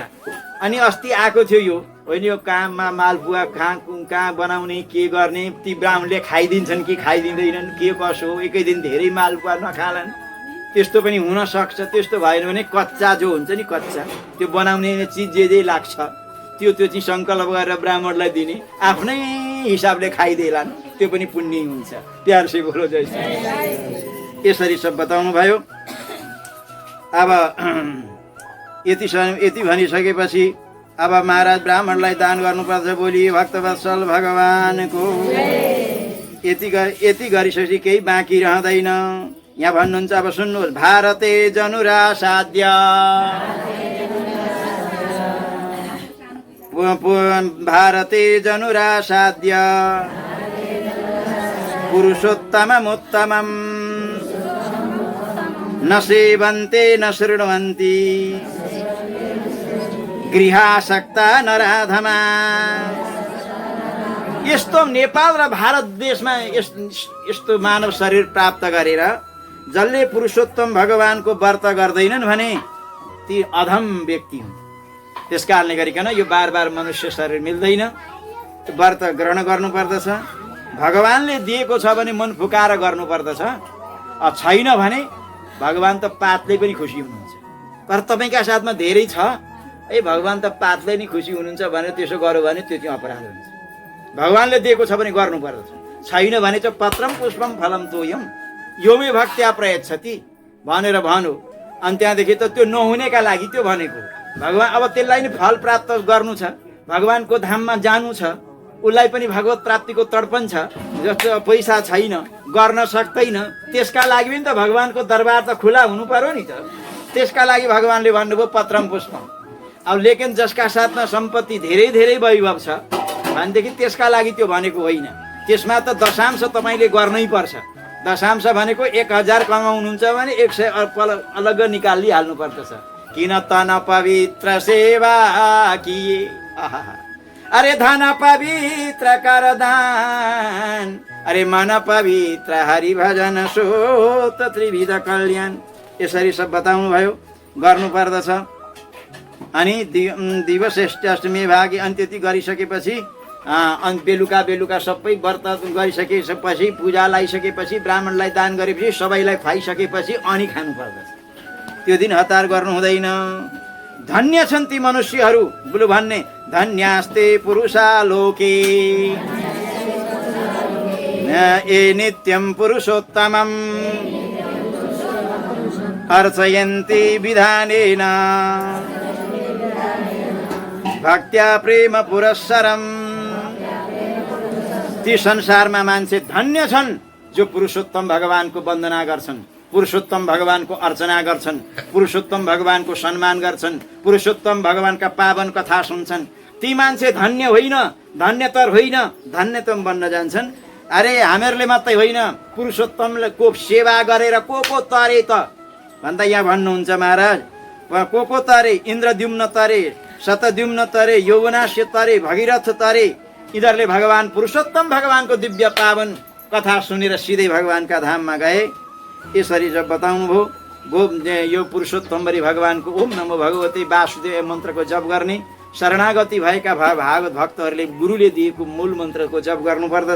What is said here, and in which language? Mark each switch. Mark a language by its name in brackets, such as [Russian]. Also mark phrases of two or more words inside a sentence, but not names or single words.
[Nepali] अनि अस्ति आएको थियो यो होइन, यो काममा मालपुवा कहाँ बनाउने, के गर्ने, ती ब्राह्मणले खाइदिन्छन् कि खाइदिँदैनन्, के कसो, एकै दिन धेरै मालपुवा नखालान्, त्यस्तो पनि हुनसक्छ। त्यस्तो भएन भने कच्चा जो हुन्छ नि, कच्चा त्यो बनाउने चिज जे लाग्छ त्यो चाहिँ सङ्कल्प गरेर ब्राह्मणलाई दिने, आफ्नै हिसाबले खाइदिएलान्, त्यो पनि पुण्य हुन्छ। [Hindi] प्यार से बोलो जय श्री। [Nepali] यसरी सब बताउनु भयो। अब यति भनिसकेपछि अब महाराज ब्राह्मणलाई दान गर्नुपर्छ। बोली भक्तवत्सल भगवानको। यति गरिसकेपछि केही बाँकी रहँदैन। यहाँ भन्नुहुन्छ, अब सुन्नुहोस्। [Sanskrit] भारते जनुरा साध्य, भारते जनुरा साध्य, पुरुषोत्तममुत्तमम् न सेवन्ते न शृण्वन्ति गृहासक्ता नराधमा। [Nepali] यस्तो नेपाल र भारत देशमा यस्तो मानव शरीर प्राप्त गरेर जसले पुरुषोत्तम भगवानको व्रत गर्दैनन् भने ती अधम व्यक्ति हुन्। त्यस कारणले गरिकन यो बार बार मनुष्य शरीर मिल्दैन, व्रत ग्रहण गर्नुपर्दछ। भगवानले दिएको छ भने मन फुकाएर गर्नुपर्दछ, छैन भने भगवान त पातले पनि खुसी हुनुहुन्छ। तर तपाईँका साथमा धेरै छ, भगवान त पातले नै खुसी हुनुहुन्छ भनेर त्यसो गर्यो भने त्यो चाहिँ अपराध हुन्छ। भगवानले दिएको छ भने गर्नुपर्दछ, छैन भने चाहिँ [Sanskrit] पत्रम पुष्पम फलम तोयम योमे भक्त्या प्रयच्छति [Nepali] भनेर भन्यो। अनि त्यहाँदेखि त त्यो नहुनेका लागि त्यो भनेको भगवान। अब त्यसलाई नि फल प्राप्त गर्नु छ, भगवानको धाममा जानु छ, उसलाई पनि भगवत प्राप्तिको तडपन छ। जस्तो पैसा छैन, गर्न सक्दैन, त्यसका लागि पनि त भगवानको दरबार त खुला हुनु पर्यो नि त। त्यसका लागि भगवानले भन्नुभयो [Sanskrit] पत्रम पुष्पम। [Nepali] अब लेकिन जसका साथमा सम्पत्ति धेरै धेरै वैभव छ भनेदेखि त्यसका लागि त्यो भनेको होइन। त्यसमा त दशांश तपाईँले गर्नै पर्छ। दशांश भनेको 1000 कमाउनुहुन्छ भने 100 अलग निकालिहाल्नु पर्दछ। [Hindi] किन तन पवित्र सेवा किए, अरे धन पवित्र कर दान, अरे मन पवित्र हरि भजन सोत त्रिविध कल्याण। [Nepali] यसरी सब बताउनु भयो, गर्नु पर्दछ। अनि दिवश्रेष्ठ अष्टमी भागी। अनि त्यति गरिसकेपछि अनि बेलुका सबै व्रत गरिसकेपछि, पूजा लगाइसकेपछि, ब्राह्मणलाई दान गरेपछि, सबैलाई खुवाइसकेपछि अनि खानु पर्दछ। त्यो दिन हतार गर्नु हुँदैन। धन्य छन् ती मनुष्यहरू, बुलु भन्ने [Sanskrit] धन्यास्ते पुरुषा लोके ए नित्यं पुरुषोत्तमम् अर्चयन्ति विधानेन भक्त्या प्रेम पुरस्सरम्। [Nepali] ती संसारमा मान्छे धन्य छन् जो पुरुषोत्तम भगवानको वन्दना गर्छन्, पुरुषोत्तम भगवानको अर्चना गर्छन्, पुरुषोत्तम भगवानको सम्मान गर्छन्, पुरुषोत्तम भगवानका पावन कथा सुन्छन्। ती मान्छे धन्य होइन, धन्यतर होइन, धन्यतम बन्न जान्छन्। अरे हामीहरूले मात्रै होइन, पुरुषोत्तमको सेवा गरेर को तरे त भन्दा यहाँ भन्नुहुन्छ महाराज। को तरे, इन्द्रद्युम्न तरे, शतद्युम्न तरे, यौवनाश्य तरे, भगीरथ तरे। यिनीहरूले भगवान पुरुषोत्तम भगवानको दिव्य पावन कथा सुनेर सिधै भगवानका धाममा गए। यसरी जब बताउनु भयो यो पुरुषोत्तमरी भगवानको [Sanskrit] ओम नमो भगवते वासुदेव [Nepali] मन्त्रको जप गर्ने, शरणागति भएका भागवत भक्तहरूले गुरुले दिएको मूल मन्त्रको जप गर्नुपर्दछ।